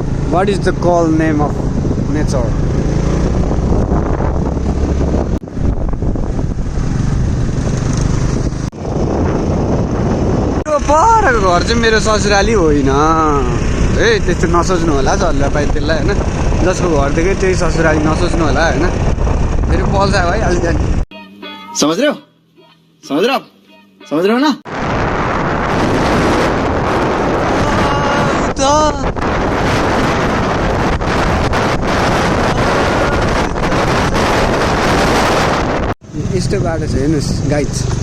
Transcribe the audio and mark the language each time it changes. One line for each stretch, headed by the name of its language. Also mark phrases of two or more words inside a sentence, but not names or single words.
English: What is the call name of nature?
Nepali: परको घर चाहिँ मेरो ससुराली होइन है, त्यस्तो नसोच्नु होला झल्ला पाइ त्यसलाई होइन, जसको घरदेखि त्यही ससुराली नसोच्नु होला होइन। फेरि पल्छ भइहाल्छ नि।
Hindi: समझ रहे हो ना?
Nepali: यस्तो बाटो छ हेर्नुहोस् गाइज।